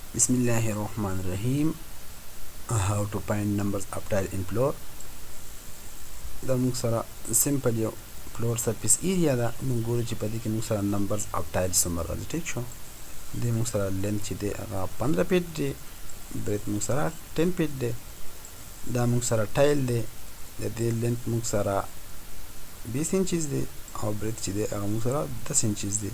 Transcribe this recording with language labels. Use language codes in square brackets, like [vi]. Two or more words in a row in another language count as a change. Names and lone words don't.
[en] Bismillahirrahmanirrahim. How to find numbers of tile in floor. [ps] دا موږ سره سمپل یو [en] floor surface area [ps] ده. موږ ګورو چې په دې کې موږ سره [en] numbers of tile [ps] څومره راځي. ټیک شو. دې موږ سره لینث چې دی هغه 15 فیټ دی، برید موږ سره 10 فیټ دی. دا موږ سره ټایل دی، د دې لینث موږ سره 20 انچز دی او برید چې دی هغه موږ سره 10 انچز دی.